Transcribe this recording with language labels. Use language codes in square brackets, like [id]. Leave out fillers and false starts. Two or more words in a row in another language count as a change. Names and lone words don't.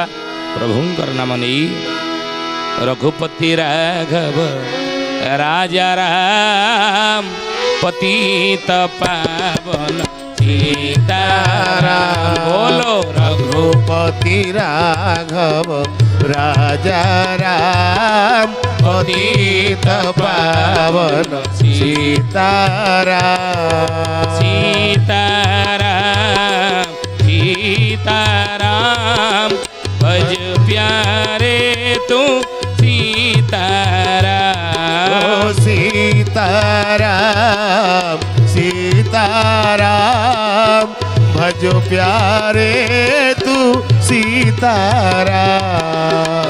[or] ପ୍ରଭୁଙ୍କର ନାମ ନେଇ ରଘୁପତି ରାଘବ ରାଜା ରାମ ପତିତ ପାବନ ସୀତାରାମ। ବୋଲୋ ରଘୁପତି ରାଘବ ରାଜା ରାମ ପତିତ ପାବନ ସୀତାରାମ। [hi] सीताराम सीताराम भज प्यारे तू सीताराम। सीताराम सीताराम भजो प्यारे तू सीताराम।